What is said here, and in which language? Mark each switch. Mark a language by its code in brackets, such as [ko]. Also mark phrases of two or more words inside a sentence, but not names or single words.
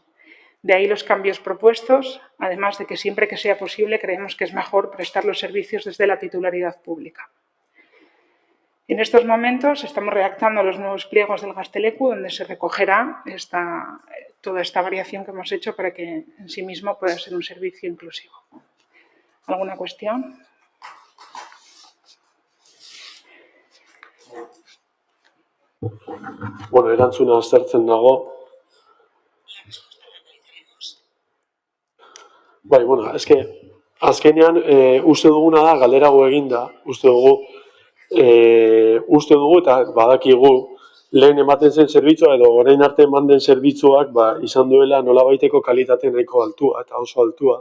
[es] De ahí los cambios propuestos, además de que siempre que sea posible creemos que es mejor prestar los servicios desde la titularidad pública. En estos momentos estamos redactando los nuevos pliegos del Gazteleku, donde se recogerá toda esta variación que hemos hecho para que en sí mismo pueda ser un servicio inclusivo. ¿Alguna cuestión? [eu] Bueno, erantzuna aztertzen dago. Bai, bueno, eske azkenean uste duguna da, galderago eginda, uste dugu eta badakigu lehen ematen zen zerbitzua edo orain arte eman den zerbitzuak izan duela nolabaiteko kalitate nahiko altua eta oso altua.